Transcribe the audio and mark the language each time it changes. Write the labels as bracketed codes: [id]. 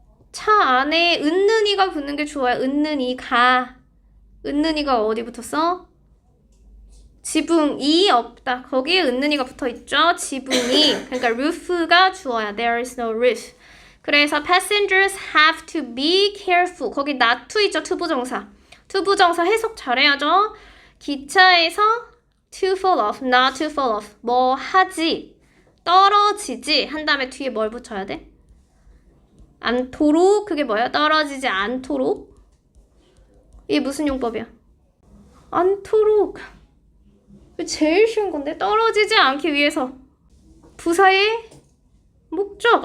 [ko] 차 안에 은는이가 붙는 게 주어야. 은는이가. 은는이가 어디 붙었어? 지붕이 없다. 거기에 은는이가 붙어있죠. 지붕이. 그러니까 roof가 주어야. [en] There is no roof. 그래서 passengers have to be careful. [ko] 거기 not to 있죠. 투부정사. 투부정사 해석 잘해야죠. 기차에서 [en] to fall off, not to fall off. [ko] 뭐 하지, 떨어지지 한 다음에 뒤에 뭘 붙여야 돼? 않도록. 그게 뭐야? 떨어지지 않도록. 이게 무슨 용법이야? 않도록. 제일 쉬운 건데. 떨어지지 않기 위해서. 부사의 목적.